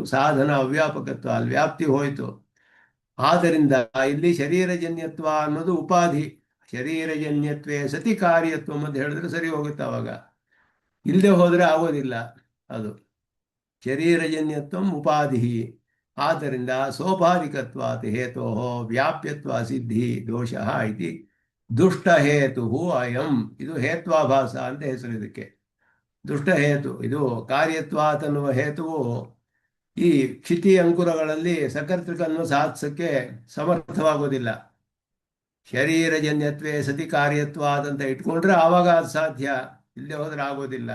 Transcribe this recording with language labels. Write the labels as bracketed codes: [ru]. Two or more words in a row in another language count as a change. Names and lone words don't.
[kn] ಸಾಧನ ಅವ್ಯಾಪಕತ್ವ, ಅಲ್ಲಿ ವ್ಯಾಪ್ತಿ ಹೋಯ್ತು. ಆದ್ದರಿಂದ ಇಲ್ಲಿ ಶರೀರಜನ್ಯತ್ವ ಅನ್ನೋದು ಉಪಾಧಿ. [sa] ಶರೀರಜನ್ಯತ್ವೇ ಸತಿ [kn] ಕಾರ್ಯತ್ವ ಅಂತ ಹೇಳಿದ್ರೆ ಸರಿ ಹೋಗುತ್ತೆ ಅವಾಗ. ಇಲ್ಲದೆ ಹೋದ್ರೆ ಆಗೋದಿಲ್ಲ ಅದು. ಶರೀರಜನ್ಯತ್ವ ಉಪಾಧಿ. [sa] ಆದ್ದರಿಂದ ಸೋಪಾಧಿಕತ್ವಾತ್ ಹೇತೋ ವ್ಯಾಪ್ಯತ್ವ ಸಿದ್ಧಿ ದೋಷ ಇತಿ ದುಷ್ಟ ಹೇತು ಅಯಂ. [kn] ಇದು ಹೇತ್ವಾಭಾಸ ಅಂತ ಹೆಸರು ಇದಕ್ಕೆ. ದುಷ್ಟ ಹೇತು ಇದು ಕಾರ್ಯತ್ವಾತ್ ಅನ್ನುವ ಹೇತುವು ಈ ಕ್ಷಿತಿ ಅಂಕುರಗಳಲ್ಲಿ ಸಕರ್ತೃಕನ್ನು ಸಾಧಿಸಕ್ಕೆ ಸಮರ್ಥವಾಗೋದಿಲ್ಲ. [sa] ಶರೀರಜನ್ಯತ್ವೇ ಸತಿ [kn] ಕಾರ್ಯತ್ವಾದಂತ ಇಟ್ಕೊಂಡ್ರೆ ಆವಾಗ ಅದು ಸಾಧ್ಯ, ಇಲ್ಲದೆ ಹೋದ್ರೆ ಆಗೋದಿಲ್ಲ.